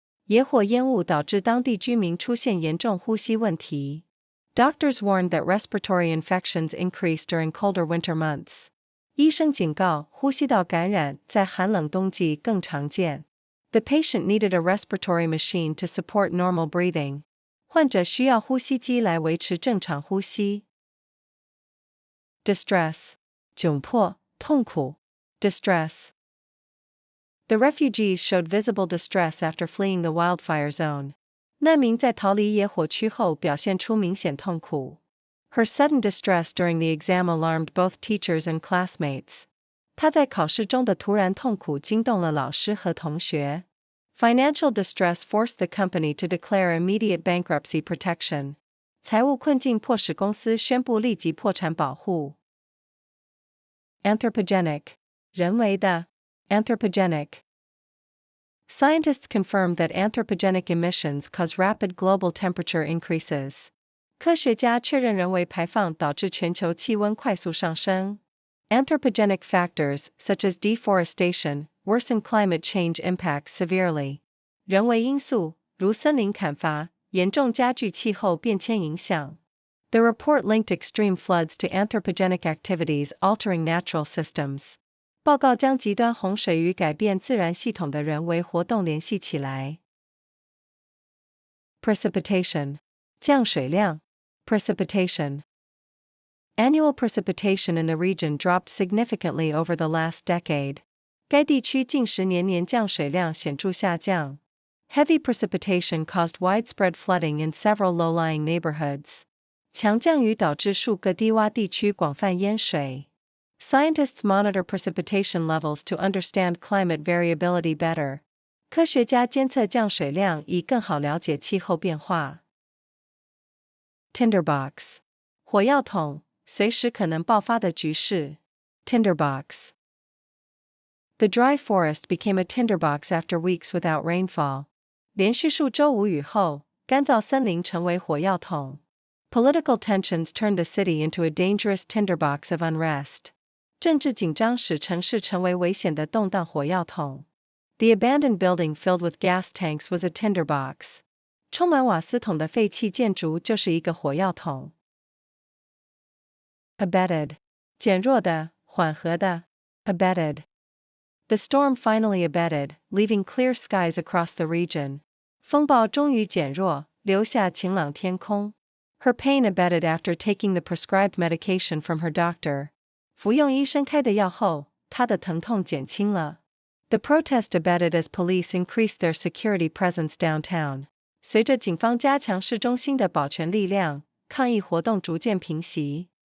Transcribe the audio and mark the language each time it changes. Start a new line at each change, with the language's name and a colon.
Chinese: 野火烟雾导致当地居民出现严重呼吸问题。
English: Doctors warned that respiratory infections increase during colder winter months.
Chinese: 医生警告，呼吸道感染在寒冷冬季更常见。
English: The patient needed a respiratory machine to support normal breathing.
Chinese: 患者需要呼吸机来维持正常呼吸。Distress 窘迫、痛苦。
English: Distress. The refugees showed visible distress after fleeing the wildfire zone.
Chinese: 难民在逃离野火区后表现出明显痛苦。
English: Her sudden distress during the exam alarmed both teachers and classmates.
Chinese: 她在考试中的突然痛苦惊动了老师和同学。
English: Financial distress forced the company to declare immediate bankruptcy protection.
Chinese: 财务困境迫使公司宣布立即破产保护。
English: Anthropogenic 人为的 Anthropogenic. Scientists confirmed that anthropogenic emissions cause rapid global temperature increases.
Chinese: 科学家确认人为排放导致全球气温快速上升。
English: Anthropogenic factors, such as deforestation, worsen climate change impacts severely.
Chinese: 人为因素，如森林砍伐，严重加剧气候变迁影响。
English: The report linked extreme floods to anthropogenic activities altering natural systems.
Chinese: 报告将极端洪水与改变自然系统的人为活动联系起来。
English: Precipitation 降水量 Precipitation. Annual precipitation in the region dropped significantly over the last decade.
Chinese: 该地区近10年年降水量显著下降。
English: Heavy precipitation caused widespread flooding in several low-lying neighborhoods.
Chinese: 强降雨导致数个低洼地区广泛淹水。
English: Scientists monitor precipitation levels to understand climate variability better.
Chinese: 科学家监测降水量以更好了解气候变化。 Tinderbox 火药桶，随时可能爆发的局势。
English: Tinderbox. The dry forest became a tinderbox after weeks without rainfall.
Chinese: 连续数周无雨后，干燥森林成为火药桶。
English: Political tensions turned the city into a dangerous tinderbox of unrest.
Chinese: 政治紧张使城市成为危险的动荡火药桶。
English: The abandoned building filled with gas tanks was a tinderbox.
Chinese: 充满瓦斯桶的废弃建筑就是一个火药桶。
English: Abated.
Chinese: 减弱的，缓和的。
English: Abated. The storm finally abated, leaving clear skies across the region.
Chinese: 风暴终于减弱，留下晴朗天空。
English: Her pain abated after taking the prescribed medication from her doctor.
Chinese: 服用医生开的药后，她的疼痛减轻了。
English: The protest abated as police increased their security presence downtown.
Chinese: 随着警方加强市中心的保全力量，抗议活动逐渐平息。